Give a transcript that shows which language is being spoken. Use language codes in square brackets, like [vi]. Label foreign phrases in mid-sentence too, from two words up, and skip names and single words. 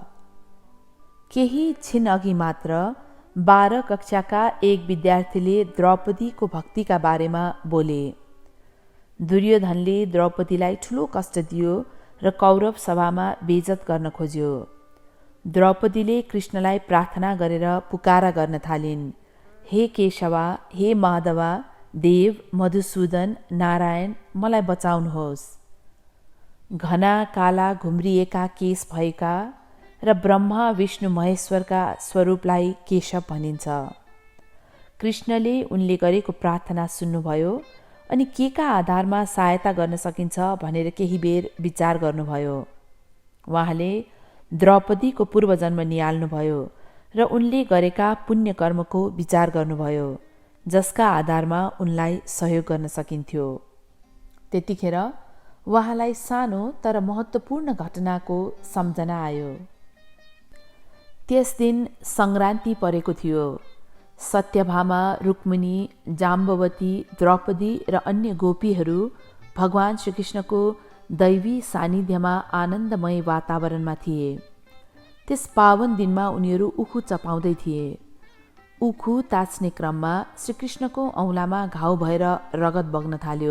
[ne] केही छिन अघि मात्र 12 कक्षाका एक विद्यार्थीले द्रौपदीको भक्तिका बारेमा बोले। दुर्योधनले द्रौपदीलाई ठूलो कष्ट दियो र कौरव सभामा बेइज्जत गर्न खोज्यो। द्रौपदीले कृष्णलाई प्रार्थना गरेर पुकारा गर्न थालिन्, हे केशवा, हे माधवा, देव, मधुसूदन, नारायण, मलाई बचाउनुहोस्। घना काला घुम्रिएका केश भएका र ब्रह्मा विष्णु महेश्वरका स्वरूपलाई केशव भनिन्छ। कृष्णले उनले गरेको प्रार्थना सुन्नुभयो अनि केका आधारमा सहायता गर्न सकिन्छ भनेर केही बेर विचार गर्नुभयो। उहाँले द्रौपदीको पूर्वजन्म निहाल्नुभयो र उनले गरेका पुण्य कर्मको विचार गर्नुभयो, जसका आधारमा उनलाई सहयोग गर्न सकिन्थ्यो। त्यतिखेर उहाँलाई सानो तर महत्त्वपूर्ण घटनाको सम्झना आयो। त्यस दिन सङ्क्रान्ति परेको थियो। सत्यभामा, रुक्मिणी, जाम्बवती, द्रौपदी र अन्य गोपीहरू भगवान श्रीकृष्णको दैवी सानिध्यमा आनन्दमय वातावरणमा थिए। त्यस पावन दिनमा उनीहरू उखु चपाउँदै थिए। उखु ताच्ने क्रममा श्रीकृष्णको औँलामा घाउ भएर रगत बग्न थाल्यो।